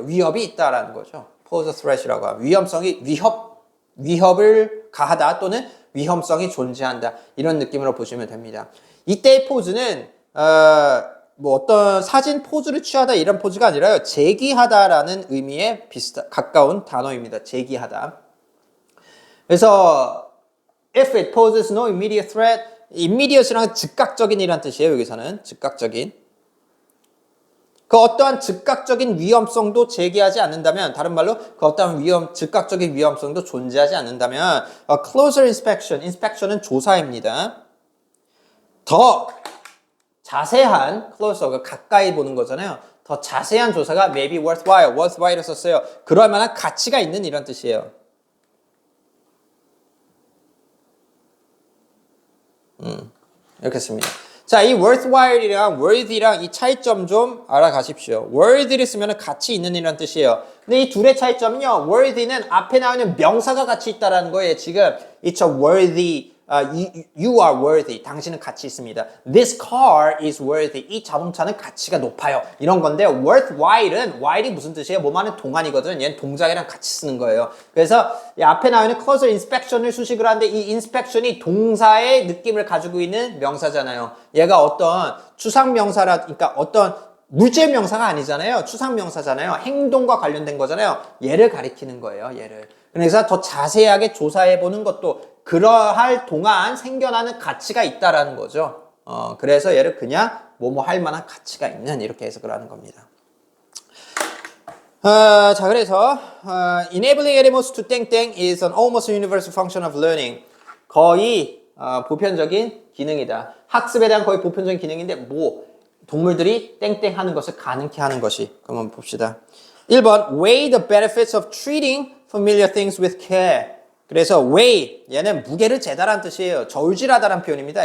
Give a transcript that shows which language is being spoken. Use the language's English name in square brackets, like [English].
[Korean] 위협이 있다라는 거죠. [English] pose a threat [Korean] 이라고 하면 위협을 가하다 또는 위험성이 존재한다 이런 느낌으로 보시면 됩니다. 이때의 포즈는 뭐 어떤 사진 포즈를 취하다 이런 포즈가 아니라요. 제기하다라는 의미에 가까운 단어입니다. 제기하다. 그래서 [English] if it poses no immediate threat, [Korean] immediate랑 즉각적인이란 뜻이에요. 여기서는 즉각적인. 그 어떠한 즉각적인 위험성도 제기하지 않는다면, 다른 말로 그 어떠한 즉각적인 위험성도 존재하지 않는다면, [English] closer inspection, [Korean] inspection은 조사입니다. 더 자세한 closer, 가까이 보는 거잖아요. 더 자세한 조사가 [English] maybe worthwhile [Korean] 을 썼어요. 그럴 만한 가치가 있는 이런 뜻이에요. 이렇게 씁니다. 자, 이 worthwhile이랑 worthy랑 이 차이점 좀 알아가십시오. worthy를 쓰면 가치 있는 이란 뜻이에요. 근데 이 둘의 차이점은요, worthy는 앞에 나오는 명사가 가치 있다라는 거예요. [English] 지금 it's a worthy, you are worthy. [Korean] 당신은 가치 있습니다. [English] This car is worthy. [Korean] 이 자동차는 가치가 높아요. 이런 건데 worthwhile은 while이 무슨 뜻이에요? 뭐만은 동안이거든. 얘는 동작이랑 같이 쓰는 거예요. 그래서 이 앞에 나오는 [English] closer inspection [Korean] 을 수식을 하는데 이 inspection이 동사의 느낌을 가지고 있는 명사잖아요. 얘가 어떤 추상 명사라, 그러니까 어떤 물질 명사가 아니잖아요. 추상 명사잖아요. 행동과 관련된 거잖아요. 얘를 가리키는 거예요. 얘를. 그래서 더 자세하게 조사해 보는 것도 그러할 동안 생겨나는 가치가 있다라는 거죠. 그래서 얘를 그냥 뭐뭐 할 만한 가치가 있는 이렇게 해석을 하는 겁니다. 자, 그래서 [English] enabling animals to [Korean] 땡땡 [English] is an almost universal function of learning. [Korean] 거의 보편적인 기능이다. 학습에 대한 거의 보편적인 기능인데 뭐 동물들이 땡땡 하는 것을 가능케 하는 것이. 그럼 한번 봅시다. [English] 1번 weigh the benefits of treating familiar things with care. [Korean] 그래서 weigh, 얘는 무게를 재다라는 뜻이에요. 저울질하다라는 표현입니다.